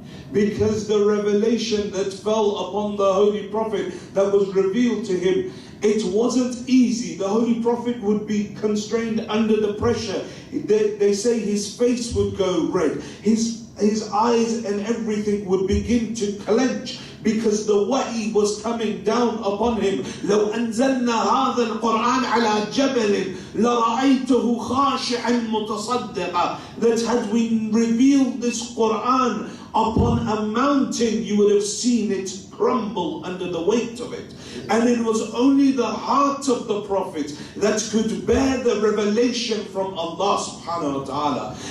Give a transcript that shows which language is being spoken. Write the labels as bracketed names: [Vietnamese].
[English] Because the revelation that fell upon the Holy Prophet, that was revealed to him, it wasn't easy. The Holy Prophet would be constrained under the pressure. They say his face would go red. His eyes and everything would begin to clench, because the wahi was coming down upon him. [Arabic] لو أنزلنا هذا القرآن على جبل لرأيته خاشعا متصدقا. [English] That had we revealed this Quran upon a mountain, you would have seen it crumble under the weight of it. And it was only the heart of the Prophet that could bear the revelation from Allah subhanahu wa ta'ala.